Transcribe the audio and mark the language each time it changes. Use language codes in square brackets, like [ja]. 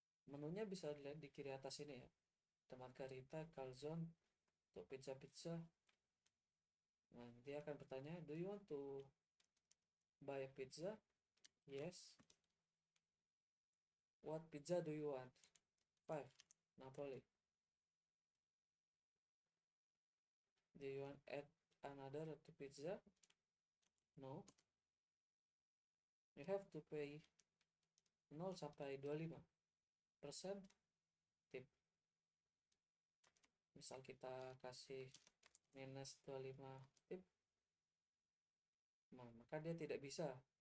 [id] Menunya bisa dilihat di kiri atas ini ya. Ada margarita, calzone, untuk pizza. Nah, dia akan bertanya, [en] do you want to buy a pizza? Yes. What pizza do you want? 5. Napoli. Do you want add another to pizza? No. You have to pay 0 [id] sampai [en] 25% tip. [id] Misal kita kasih minus 25 tip, nah maka dia tidak bisa.